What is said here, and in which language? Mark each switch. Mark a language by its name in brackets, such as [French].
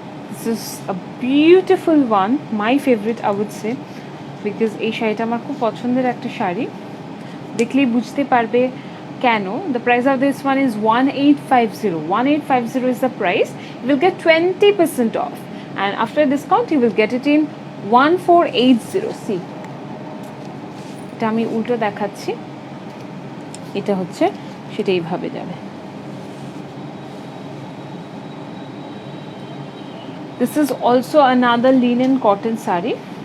[English] This is a beautiful one, my favorite I would say, because [Bangla] এই শাড়িটা আমার খুব পছন্দের একটা শাড়ি। দেখলেই বুঝতে পারবে কেন? [English] The price of this one is 1850. 1850 is the price. You will get 20% off, and after discount you will get it in 1480. [Bangla] See, এটা আমি উল্টো দেখাচ্ছি, এটা হচ্ছে সেটা এইভাবে যাবে। [English] This is also another linen cotton saree.